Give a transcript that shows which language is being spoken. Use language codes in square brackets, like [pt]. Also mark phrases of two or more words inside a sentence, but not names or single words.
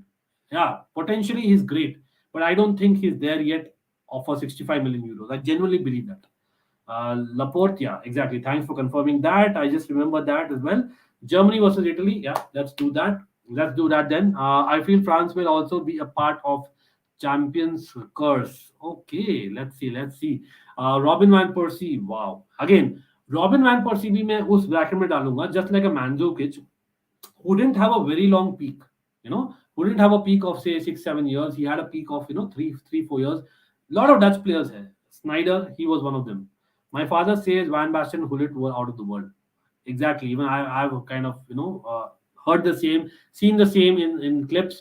[en] Yeah, potentially he's great, but I don't think he's there yet for 65 million euros. I genuinely believe that. Laporte, yeah, exactly. Thanks for confirming that. I just remember that as well. Germany versus Italy, yeah, let's do that. Let's do that then. I feel France will also be a part of Champions curse. Okay, let's see, let's see. Robin van Persie, wow. [hi] Again, Robin van Persie भी मैं उस bracket में डालूंगा, [en] just like a Mandzukic, who didn't have a very long peak, who didn't have a peak of say 6 7 years. He had a peak of 3 3 4 years. A lot of Dutch players here. Snyder, he was one of them. My father says Van Basten, Hullet were out of the world. Exactly. Even I've kind of heard the same, seen the same in clips.